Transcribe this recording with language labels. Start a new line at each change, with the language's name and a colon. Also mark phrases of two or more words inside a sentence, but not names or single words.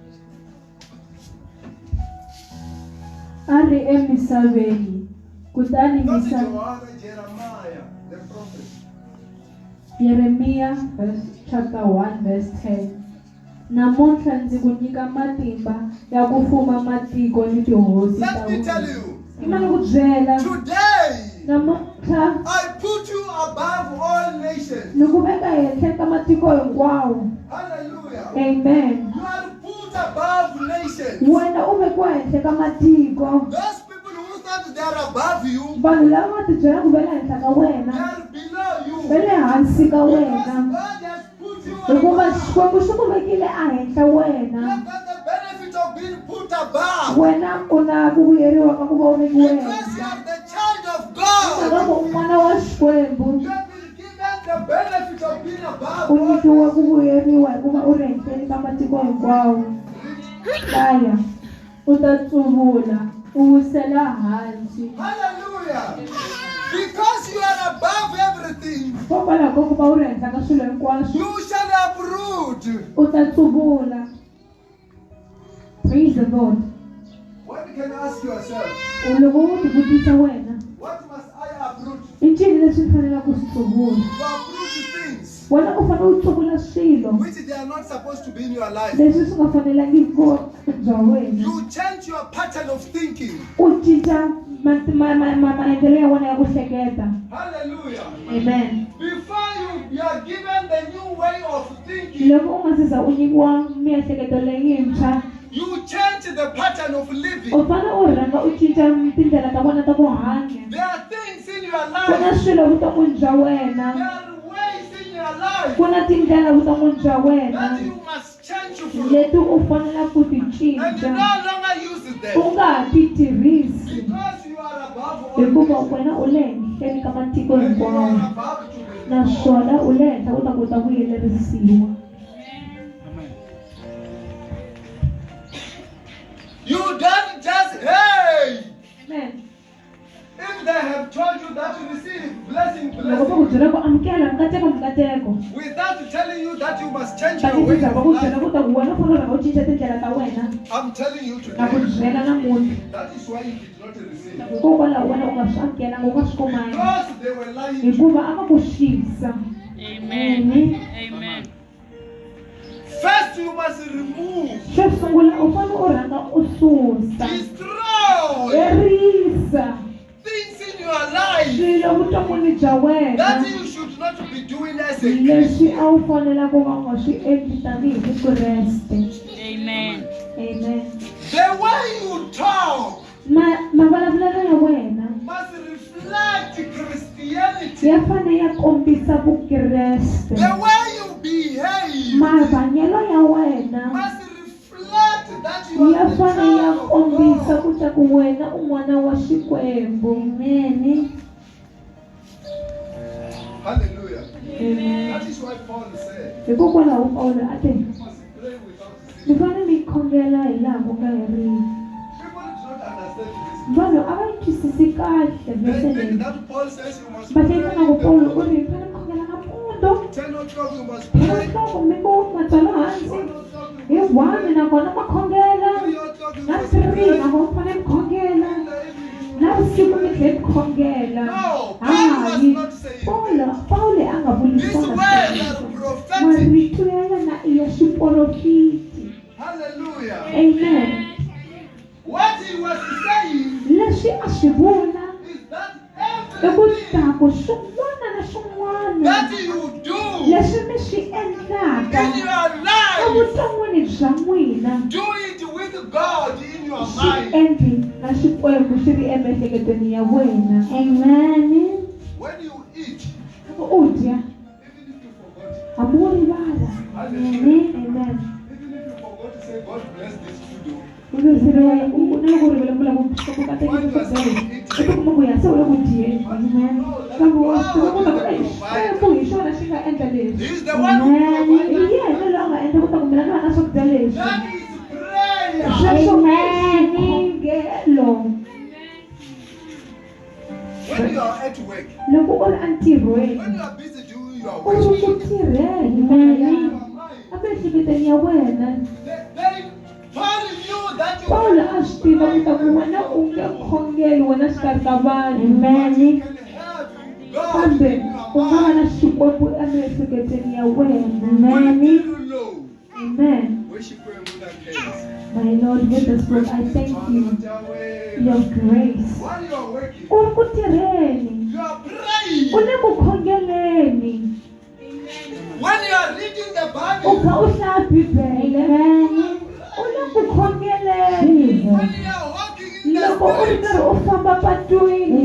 Tsonga: Ari emisaveni kutani
English: Not
Tsonga: misaveni.
English: Joanna, Jeremiah, the prophet. Yeremiya chapter 1 verse 10.
Tsonga: Namuntlha ndzi ku nyika matimba ya ku fuma matiko ni tihosi ta
English: Let me tell
Tsonga: wena.
English: you,
Tsonga: Imani ku byela
English: today
Tsonga: namuntlha
English: I put you above all nations.
Tsonga: ni ku veka ehenhla ka matiko hinkwawo. Hallelujah. Amen.
English: You are put above nations.
Tsonga: Wena u vekiwa ehenhla ka matiko.
English: Those people who thought they are above you,
Tsonga: Vanhu lava va ti byela ku ve le henhla ka
English: they
Tsonga: wena
English: are below you.
Tsonga: ve le hansi ka
English: Because
Tsonga: wena
English: God has put you
Tsonga: hikuva
English: above.
Tsonga: Xikwembu xi ku vekile ehenhla
English: You
Tsonga: wena.
English: have got the benefit of being put above.
Tsonga: Wena u na ku vuyeriwa ka ku va u vekiwe
English: Because you
Tsonga: ehenhla.
English: are the child of
Tsonga: Loko
English: God.
Tsonga: u n'wana wa Xikwembu
English: You have been given the benefit of being above
Tsonga: u
English: all.
Tsonga: nyikiwa ku vuyeriwa hikuva u ri henhleni ka matiko hinkwawo. Hlaya u ta tsuvula u wisela hansi Hallelujah.
English: Because you are above everything,
Tsonga: hikokwalaho ka ku va u ri henhla ka swilo hinkwaswo
English: you shall uproot.
Tsonga: u ta tsuvula.
English: Praise the Lord. What can you ask yourself?
Tsonga: Loko u ti vutisa wena
English: What must I uproot?
Tsonga: i ncini leswi ni fanelaka ku swi tsuvula.
English: To uproot things
Tsonga: Wena u fanele u tsuvula swilo
English: which they are not supposed to be in your life.
Tsonga: leswi swi nga fanelangi ku bya wena.
English: You change your pattern of thinking.
Tsonga: U cinca maendlelo ya wena ya ku hleketa. Hallelujah. Amen.
English: Before you are given the new way of thinking,
Tsonga: Loko u nga se za u nyikiwa miehleketo leyintshwa
English: you change the pattern of living.
Tsonga: u fanele u rhanga u cinca tindlela ta vona ta ku hanya.
English: There are things in your
Tsonga: Ku na
English: life.
Tsonga: swilo vuton'wini bya wena,
English: There are ways in your life
Tsonga: ku na tindlela vuton'wini bya wena
English: that you must change from.
Tsonga: leti u fanele ku ti
English: And you
Tsonga: cinca.
English: no longer use
Tsonga: U
English: them.
Tsonga: nga ha ti tirhisi
English: Because you are above all.
Tsonga: hikuva
English: nations.
Tsonga: wena u le henhleni ka matiko
English: And you
Tsonga: hinkwawo
English: are above to be.
Tsonga: naswona u le henhla u ta kota ku yelerisiwa.
English: You don't just, hey! Amen. If they have told you that you receive blessing,
Tsonga: Loko va ku
English: blessing,
Tsonga: byela ku amukela mikateko
English: without telling you that you must change
Tsonga: va
English: your way
Tsonga: ticinca va
English: of
Tsonga: ku byela
English: life,
Tsonga: ku ta ku wena u fanele u rhanga u cinca tindlela ta wena
English: I'm telling you
Tsonga: na ku
English: today,
Tsonga: byela namuntlha
English: that is why you did not receive.
Tsonga: hikokwalaho wena u nga swi amukelanga u nga swi kumanga
English: Because they were lying to you.
Tsonga: hikuva a va ku xisa. Amen. Amen.
English: First you must remove,
Tsonga: xo sungula u fanele u rhanga u susa
English: destroy
Tsonga: herisa
English: things in your life
Tsonga: swilo vuton'wini bya
English: that
Tsonga: wena
English: you should not be doing as a
Tsonga: leswi
English: Christian.
Tsonga: a wu fanela ku va nga swi endli tanihi vukreste. Amen. Amen.
English: The way you talk
Tsonga: Mavulavulelo ya wena
English: must reflect Christianity.
Tsonga: ya fanele ya kombisa vukreste.
English: The way you behave
Tsonga: Mahanyelo ya wena
English: must reflect that you
Tsonga: ya
English: are the
Tsonga: fanele ya
English: child of
Tsonga: kombisa
English: God.
Tsonga: ku ta ku wena u n'wana wa Xikwembu. Amen. Hallelujah. Amen.
English: That is why Paul said,
Tsonga: Hikokwalaho Paulo a te
English: you must pray without
Tsonga: mi
English: ceasing.
Tsonga: fanele mi khongela hi laha ku nga heriki.
English: People do not understand this.
Tsonga: Vanhu a va yi twisisi kahle vhese leyi.
English: That Paul says you must
Tsonga: Va
English: pray.
Tsonga: hleketa ku Paulo u ri hi fanele mi khongela nampundzu.
English: 10 o'clock you must
Tsonga: Hi
English: pray.
Tsonga: loko mi ku matswalo hansi
English: 1 o'clock you
Tsonga: hi
English: must one pray.
Tsonga: nakona ma khongela
English: 3 o'clock you
Tsonga: na
English: must 3 pray.
Tsonga: nakona mi fanele mi khongela
English: In the evening.
Tsonga: na vusiku mi tlhela mi khongela.
English: No, Paul was
Tsonga: Hayi,
English: not saying
Tsonga: Paulo a nga vuli
English: These
Tsonga: swona
English: words
Tsonga: sweswo.
English: are prophetic.
Tsonga: Marito ya yena i ya xiprofiti. Hallelujah. Amen.
English: What he was saying
Tsonga: Leswi a swi vula
English: is that
Tsonga: i ku
English: everything
Tsonga: taku swin'wana na swin'wana
English: that you do
Tsonga: leswi mi swi endlaka
English: in your life,
Tsonga: evuton'wini bya n'wina
English: do it with God in your
Tsonga: swi
English: mind.
Tsonga: endli na Xikwembu swi ri emiehleketweni ya wena. Amen.
English: When you eat,
Tsonga: Loko u dya
English: even if you forgot,
Tsonga: hambi wo rivala. Hallelujah. Amen.
English: even if you forgot to say, God bless this food,
Tsonga: U nge ku rivele vula ku ka teka ku kuma ku ya se u le ku dyeni. Amen. Kambe wa swi tiva ku ta ku Xikwembu hi xona xi nga endla leswi.
English: He is the one who
Tsonga: Hi
English: provides.
Tsonga: yena loyi a nga endla ku ta ku mina ni va na swakudya leswi.
English: That is prayer.
Tsonga: Sweswo khongelo.
English: When you are at work,
Tsonga: Loko u ri entirhweni
English: when you are busy doing your
Tsonga: u ri
English: work,
Tsonga: ku tirheni
English: in
Tsonga: moya
English: your mind,
Tsonga: emiehleketweni ya wena.
English: they Paul knew that you
Tsonga: Paulo a swi tiva ku ta ku wena u nge khongeli wena xikarhi ka vanhu. Amen.
English: can have God
Tsonga: Kambe
English: in
Tsonga: u
English: your
Tsonga: nga va
English: mind.
Tsonga: na Xikwembu emiehleketweni ya wena.
English: When Amen. you know, Amen. worship Him with that case. My Lord, with this word, I thank you your grace. While you are working,
Tsonga: U ri ku tirheni,
English: you are praying.
Tsonga: u le ku khongeleni,
English: When you are reading the
Tsonga: u
English: Bible,
Tsonga: kha u hlaya Bibele, u le ku khongeleni.
English: when you are walking in the
Tsonga: Loko u ri
English: Spirit,
Tsonga: karhi u famba patwini,